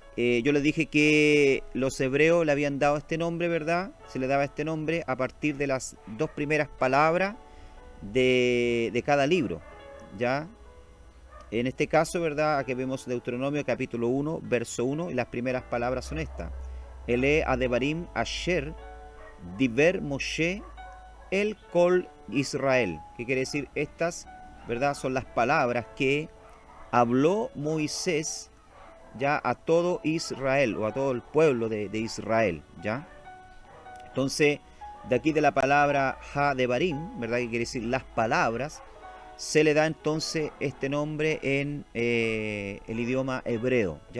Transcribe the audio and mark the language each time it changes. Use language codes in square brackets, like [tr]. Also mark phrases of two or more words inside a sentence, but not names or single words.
[es] Yo les dije que los hebreos le habían dado este nombre, ¿verdad? Se le daba este nombre a partir de las 2 primeras palabras de cada libro, ¿ya? En este caso, ¿verdad?, aquí vemos Deuteronomio capítulo 1, verso 1, y las primeras palabras son estas. [he] אלה הדברים אשר דבר משה אל כל ישראל, [es] que quiere decir estas, ¿verdad?, son las palabras que habló Moisés ya a todo Israel o a todo el pueblo de Israel, ¿ya? Entonces, de aquí de la palabra Ha de Barim, ¿verdad?, que quiere decir las palabras, se le da entonces este nombre en el idioma hebreo, ¿ya?